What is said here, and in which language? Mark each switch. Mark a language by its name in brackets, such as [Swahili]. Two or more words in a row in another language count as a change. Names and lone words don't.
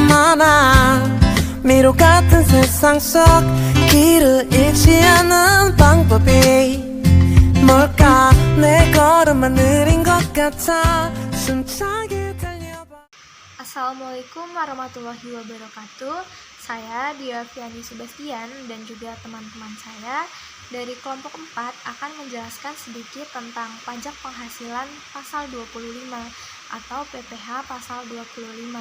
[Korean] 않아 미로 같은 세상 속 길을 잃지 않는 방법이 뭘까 내 걸음만 느린 것 같아 숨차게 달려봐. [Arabic] السلام عليكم ورحمة الله وبركاته. [Indonesian] Saya Diaviani Sebastian dan juga teman-teman saya dari kelompok 4 akan menjelaskan sedikit tentang pajak penghasilan pasal 25 atau PPh pasal 25.